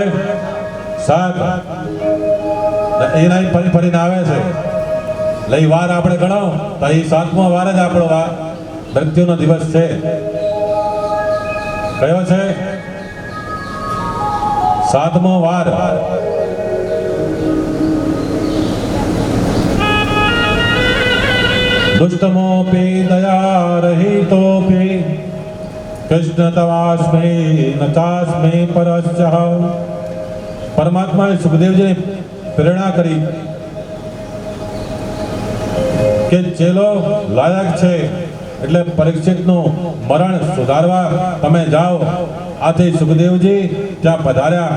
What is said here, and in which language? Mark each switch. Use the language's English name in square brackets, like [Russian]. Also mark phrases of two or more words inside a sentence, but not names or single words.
[Gujarati] 7. એ નહીં ફરી ફરીને આવે છે. લઈ વાર આપણે ગણો તો એ 7મો વાર જ આપણો મૃત્યુનો દિવસ છે. કયો છે? 7મો વાર. [Sanskrit] दुष्टमोऽपि दयारहितोऽपि कृष्ण तवास्मै न चास्मै परश्चः. [Gujarati] પરમાત્માએ સુખદેવજીને પ્રેરણા કરી કે ચેલો લાયક છે એટલે પરીક્ષિતનું મરણ સુધારવા તમે જાઓ. આથી સુખદેવજી ત્યાં પધાર્યા.